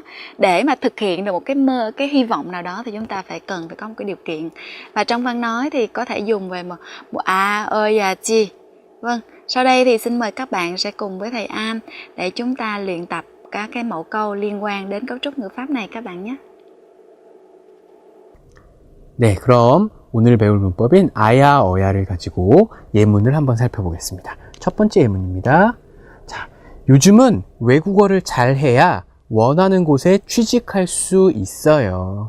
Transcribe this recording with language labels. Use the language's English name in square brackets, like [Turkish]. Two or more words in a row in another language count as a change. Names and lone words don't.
[Vietnamese] Để mà thực hiện được một cái hy vọng nào đó thì chúng ta cần phải có một cái điều kiện. Và trong văn nói thì có thể dùng về một a, ơ, và chi. Vâng, sau đây thì xin mời các bạn sẽ cùng với thầy An để chúng ta luyện tập các cái mẫu câu liên quan đến cấu trúc ngữ pháp này các bạn nhé. [Korean] 네, 그럼 오늘 배울 문법인 아야, 어야를 가지고 예문을 한번 살펴보겠습니다. 첫 번째 예문입니다. 자, 요즘은 외국어를 잘해야 원하는 곳에 취직할 수 있어요.